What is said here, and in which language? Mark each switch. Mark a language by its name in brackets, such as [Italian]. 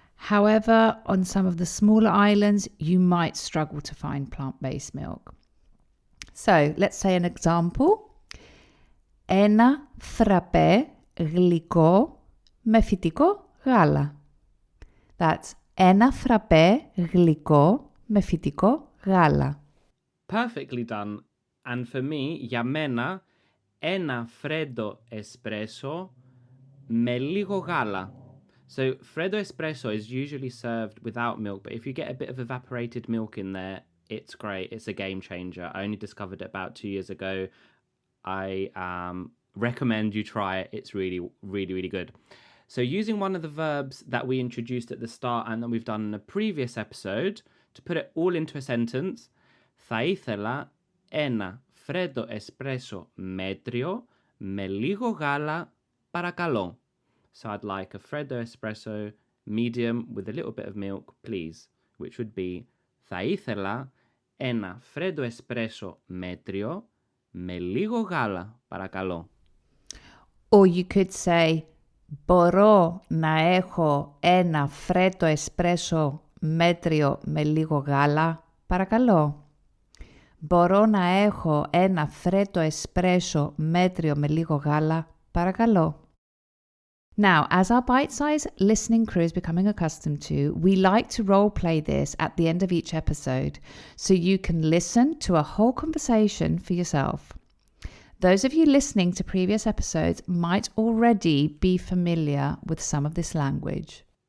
[English] However, on some of the smaller islands, you might struggle to find plant-based milk. So, let's say an example. [Greek] Ένα φραπέ γλυκό με φυτικό γάλα. [English] That's [Greek] ένα φραπέ γλυκό με φυτικό γάλα. [English] Perfectly done. And for me, [Greek] για μένα, ένα φρέντο εσπρέσο με λίγο γάλα. [English] So, freddo espresso is usually served without milk, but if you get a bit of evaporated milk in there, it's great. It's a game changer. I only discovered it about 2 years ago. I recommend you try it. It's really, really, really good. So, using one of the verbs that we introduced at the start and that we've done in a previous episode, to put it all into a sentence, [Greek] θα ήθελα ένα φρέντο εσπρέσο μέτριο με λίγο γάλα, παρακαλώ. [English] So I'd like a freddo espresso medium with a little bit of milk, please, which would be [Greek] θα ήθελα ένα φρέντο εσπρέσο μέτριο με λίγο γάλα, παρακαλώ. [English] Or you could say, [Greek] μπορώ να έχω ένα φρέντο εσπρέσο μέτριο με λίγο γάλα, παρακαλώ. Μπορώ να έχω ένα φρέντο εσπρέσο μέτριο με λίγο γάλα, παρακαλώ. [English] Now, as our bite-sized listening crew is becoming accustomed to, we like to role-play this at the end of each episode so you can listen to a whole conversation for yourself. Those of you listening to previous episodes might already be familiar with some of this language.